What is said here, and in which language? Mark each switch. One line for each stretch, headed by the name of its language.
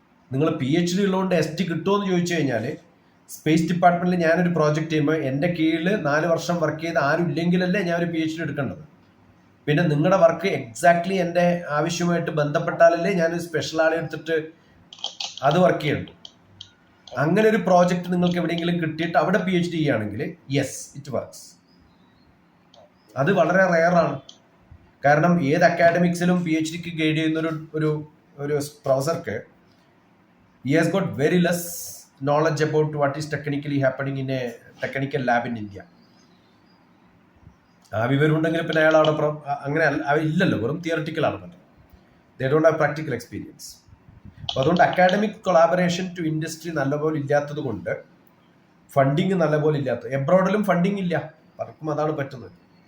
Malayalam: നിങ്ങൾ PhD ഉള്ളതുകൊണ്ട് SD കിട്ടുമോ എന്ന് ചോദിച്ചു കഴിഞ്ഞാൽ, സ്പേസ് ഡിപ്പാർട്ട്മെന്റിൽ ഞാനൊരു പ്രോജക്റ്റ് ചെയ്യുമ്പോൾ എൻ്റെ കീഴിൽ 4 വർഷം വർക്ക് ചെയ്ത് ആരും ഇല്ലെങ്കിലല്ലേ ഞാൻ ഒരു PhD എടുക്കേണ്ടത്. പിന്നെ നിങ്ങളുടെ വർക്ക് എക്സാക്ട്ലി എൻ്റെ ആവശ്യമായിട്ട് ബന്ധപ്പെട്ടാലല്ലേ ഞാനൊരു സ്പെഷ്യൽ ആളെ എടുത്തിട്ട് അത് വർക്ക് ചെയ്യുള്ളൂ. അങ്ങനെ ഒരു പ്രോജക്റ്റ് നിങ്ങൾക്ക് എവിടെയെങ്കിലും കിട്ടിയിട്ട് അവിടെ PhD ചെയ്യുകയാണെങ്കിൽ
English: Yes, it works.
Malayalam: അത് വളരെ റെയറാണ്. കാരണം ഏത് അക്കാഡമിക്സിലും PhDക്ക് ഗൈഡ് ചെയ്യുന്ന ഒരു പ്രൊഫസർക്ക്
English: he has got very less knowledge about what is technically happening in a technical lab in India.
Malayalam: ആ വിവരം ഉണ്ടെങ്കിൽ പിന്നെ അയാൾ അവിടെ അങ്ങനെ ഇല്ലല്ലോ, വെറും തിയററ്റിക്കൽ ആണ്.
English: They don't have practical experience.
Malayalam: അപ്പോൾ അതുകൊണ്ട് അക്കാഡമിക് കൊളാബറേഷൻ ടു ഇൻഡസ്ട്രി നല്ലപോലെ ഇല്ലാത്തത് കൊണ്ട്, ഫണ്ടിങ് നല്ലപോലെ ഇല്ലാത്ത, എബ്രോഡിലും ഫണ്ടിങ് ഇല്ല, പലർക്കും അതാണ് പറ്റുന്നത്.